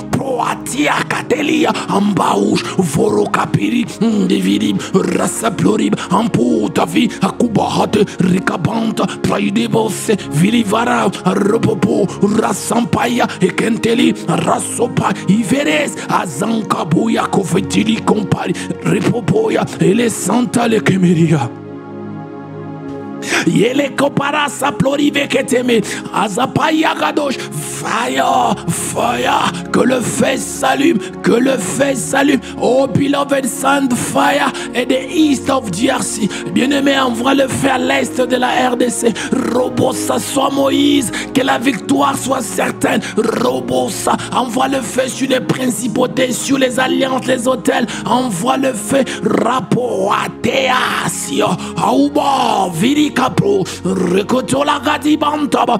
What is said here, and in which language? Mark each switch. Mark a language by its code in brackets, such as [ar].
[en] Proatia, Catelia, Ambaouche, Vorokapiri, Dividib, Rassaplorib, Ampoutavi, Akubahate, Rikabanta, Praidebose, Vilivara, Ropopo, Rassampaya, Ekenteli, Rassopa, Iveres, Azankabuya, Kofetili, Compari, Ripopoya, et les Santa le Kemeria. Yele kopara sa plorive keteme azapaya gadosh. Fire, fire, [fr] que le feu s'allume, que le feu s'allume. [en] Oh beloved, send fire at the east of DRC. [fr] Bien-aimé, envoie le feu à l'est de la RDC. Robosa, soit Moïse, que la victoire soit certaine. Robosa, envoie le feu sur les principautés, sur les alliances, les hôtels. Envoie le feu. Rapoateasio, Aouba, Virikapro, Rekotola Gadibantaba.